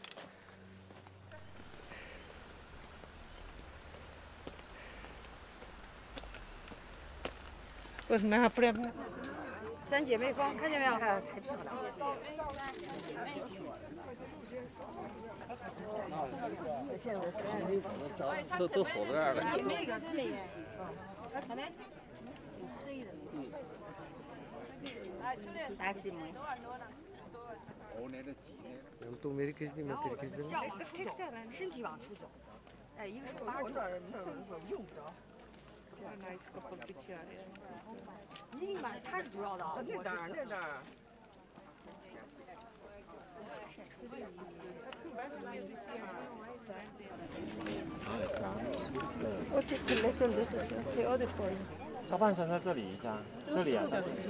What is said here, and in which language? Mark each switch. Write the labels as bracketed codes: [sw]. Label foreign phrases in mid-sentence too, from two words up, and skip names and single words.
[hi] पर मैं अपने अपने [zh] 三姐妹峰，看见没有？太漂亮了。现在我看都锁在这儿了。那个真美，可能是黑的。打几枚？ [hi] तू मेरी खींच दी मैं तेरी खींच दूँ [zh] 身体往出走，哎，一个手把住，用不着。一定把它是主要的啊，那当然，那当然。下半身在这里一下，这里啊，这里。